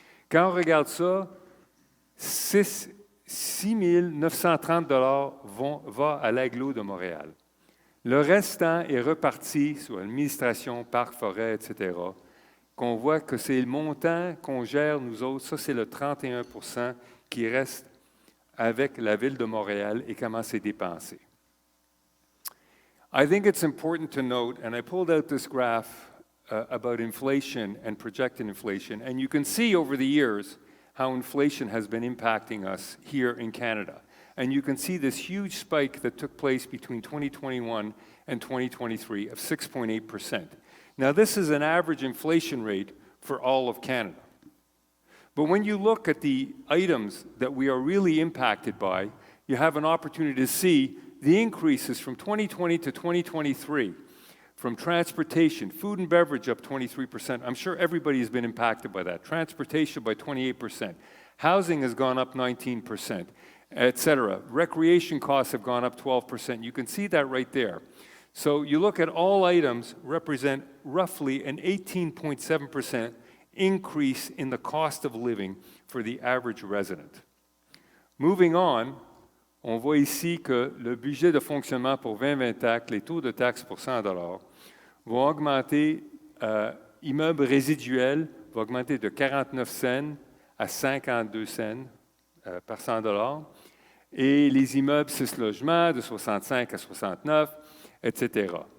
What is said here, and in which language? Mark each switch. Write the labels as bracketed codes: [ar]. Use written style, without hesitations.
[fr] Quand on regarde ça, 6 930 $ va à l'agglo de Montréal. Le restant est reparti sur l'administration, parcs, forêts, etc., qu'on voit que c'est le montant qu'on gère, nous autres, ça c'est le 31 % qui reste avec la Ville de Montréal et comment c'est dépensé. [en] I think it's important to note, and I pulled out this graph about inflation and projected inflation, and you can see over the years how inflation has been impacting us here in Canada. And you can see this huge spike that took place between 2021 and 2023 of 6.8%. Now, this is an average inflation rate for all of Canada. But when you look at the items that we are really impacted by, you have an opportunity to see the increases from 2020 to 2023, from transportation, food and beverage up 23%. I'm sure everybody has been impacted by that. Transportation by 28%. Housing has gone up 19%, etc. Recreation costs have gone up 12%. You can see that right there. So you look at all items represent roughly an 18.7% increase in the cost of living for the average resident. Moving on, [fr] on voit ici que le budget de fonctionnement pour 2024, les taux de taxes pour 100 $ vont augmenter, immeubles résiduels vont augmenter de 49 cents à 52 cents par 100 $, et les immeubles 6 logements de 65 à 69, etc.